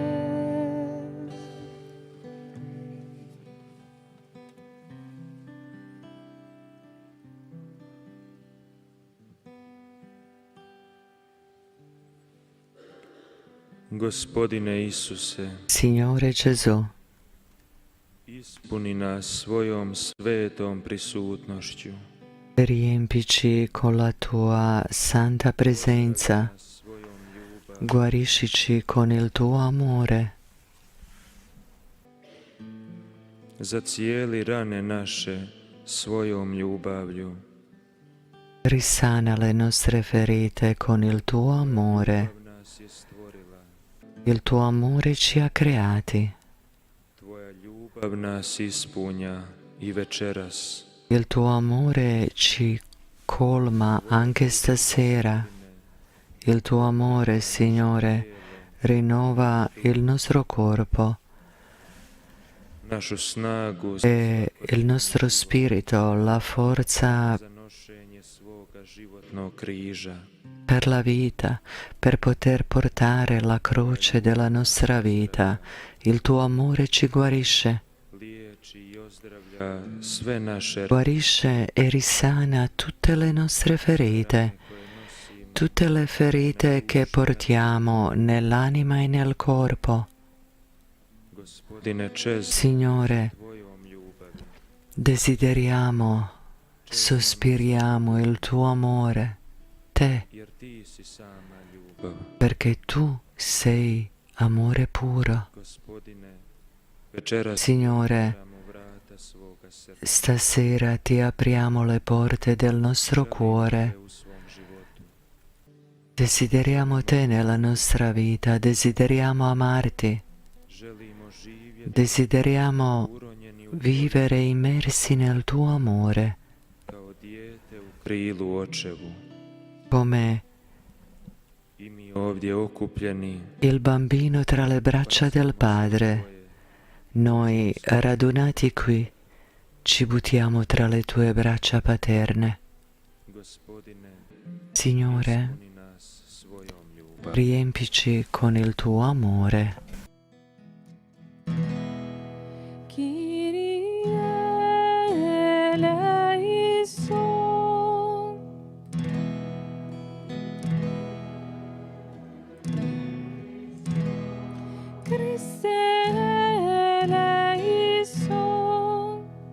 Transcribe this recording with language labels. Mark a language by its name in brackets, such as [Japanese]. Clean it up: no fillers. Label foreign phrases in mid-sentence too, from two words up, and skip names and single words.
[Croatian] Gospodine Isuse, [Italian] Signore Gesù, [Croatian] ispuni nas svojom svetom prisutnošću. [Italian] riempici con la tua santa presenza, guariscici con il tuo amore, [Croatian] Zacijeli rane naše svojom ljubavlju. [Italian] risana le nostre ferite con il tuo amore. Il tuo amore ci ha creati. [Croatian] Tvoja ljubav nas ispunja i večeras. [Italian] Il tuo amore ci colma anche stasera. Il tuo amore, Signore, rinnova il nostro corpo [Croatian] Našu snagu [Italian] e il nostro spirito, la forza [Croatian] za nošenje svoga životnog križa. [Italian] per la vita, per poter portare la croce della nostra vita. Il tuo amore ci guarisce. [Croatian] Liječi i ozdravlja sve naše [Italian] Guarisce e risana tutte le nostre ferite, tutte le ferite che portiamo nell'anima e nel corpo. [Croatian] Gospodine, čez [Italian] Signore, [Croatian] tvojom ljubavi. [Italian] desideriamo, sospiriamo il tuo amore, te, [Croatian] Jer ti si sama ljubav. [Italian] perché tu sei amore puro. [Croatian] Gospodine, večeras [Italian] Signore, [Croatian] otvaramo vrata svoga srca [Italian] stasera ti apriamo le porte del nostro cuore. [Croatian] u svom životu. [Italian] Desideriamo te nella nostra vita, desideriamo amarti, [Croatian] Želimo živjeti [Italian] desideriamo [Croatian] uronjeni u [Italian] vivere immersi nel tuo amore, [Croatian] kao dijete u krilu očevu. [Italian] come [Croatian] I mi ovdje okupljeni [Italian] il bambino tra le braccia del Padre. Noi, radunati qui, ci buttiamo tra le tue braccia paterne. [Croatian] Gospodine, [Italian] Signore, [Croatian] ispuni nas svojom ljubav. [Italian] riempici con il tuo amore. [Greek] Κύριε ἐλέησον. Χριστὲ ἐλέησον.